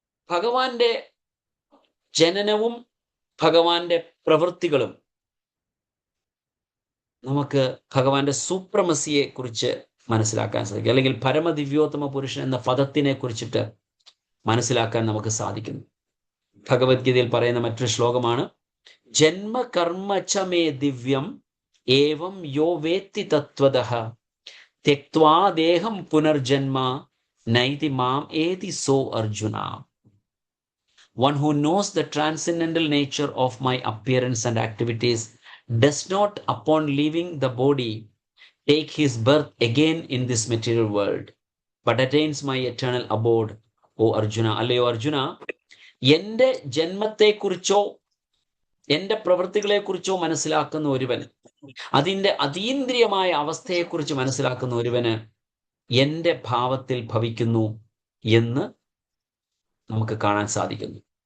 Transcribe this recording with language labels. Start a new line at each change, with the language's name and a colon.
Malayalam: ഭഗവാന്റെ ജനനവും ഭഗവാന്റെ പ്രവൃത്തികളും നമുക്ക് ഭഗവാന്റെ സൂപ്രമസിയെ കുറിച്ച് മനസ്സിലാക്കാൻ സാധിക്കും, അല്ലെങ്കിൽ പരമദിവ്യോത്തമ പുരുഷൻ എന്ന പദത്തിനെ കുറിച്ചിട്ട് മനസ്സിലാക്കാൻ നമുക്ക് സാധിക്കുന്നു. ഭഗവത്ഗീതയിൽ പറയുന്ന മറ്റൊരു ശ്ലോകമാണ്
Sanskrit: ജന്മ കർമ്മ ച മേ ദിവ്യം ഏവം യോ വേത്തി തത്വതഃ ത്യക്ത്വാ ദേഹം പുനർജന്മ നൈതി മാം ഏതി so Arjuna.
English: One who knows the transcendental nature of my appearance and activities does not, upon leaving the body, take his birth again in this material world, but attains my eternal abode, O Arjuna.
Malayalam: അല്ലയോ അർജുന, എൻ്റെ ജന്മത്തെക്കുറിച്ചോ എൻ്റെ പ്രവൃത്തികളെക്കുറിച്ചോ മനസ്സിലാക്കുന്ന ഒരുവന്, അതിൻ്റെ അതീന്ദ്രിയമായ അവസ്ഥയെക്കുറിച്ച് മനസ്സിലാക്കുന്ന ഒരുവന് എൻ്റെ ഭാവത്തിൽ ഭവിക്കുന്നു എന്ന് നമുക്ക് കാണാൻ സാധിക്കുന്നു.